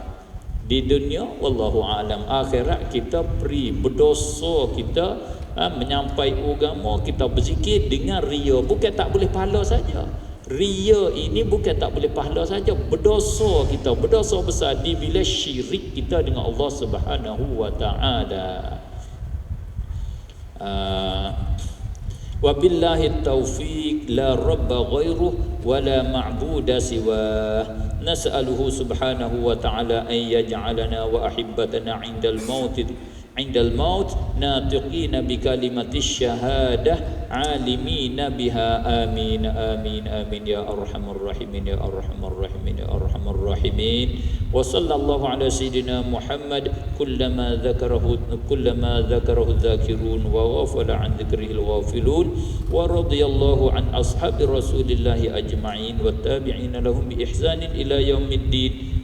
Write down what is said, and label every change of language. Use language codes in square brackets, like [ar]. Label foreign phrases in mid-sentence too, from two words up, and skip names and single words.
[ms] Di dunia wallahu alam, akhirat kita beri berdosa, kita menyampai agama, kita berzikir dengan ria. Bukan tak boleh pahala saja. Ria ini bukan tak boleh pahala saja, berdosa kita, berdosa besar di bila syirik kita dengan [ar] الله سبحانه وتعالى. وبالله التوفيق لا رب غيره ولا معبود سواه. نسأله سبحانه وتعالى أن يجعلنا وأحبتنا عند الموت ناطقين بكلمة الشهادة عالمين بها. آمين آمين آمين يا أرحم الراحمين يا أرحم الراحمين يا أرحم الراحمين. وصلى الله على سيدنا محمد كلما ذكره الذاكرون وغفل عن ذكره الغافلون ورضي الله عن أصحاب رسول الله أجمعين والتابعين لهم بإحسان إلى يوم الدين.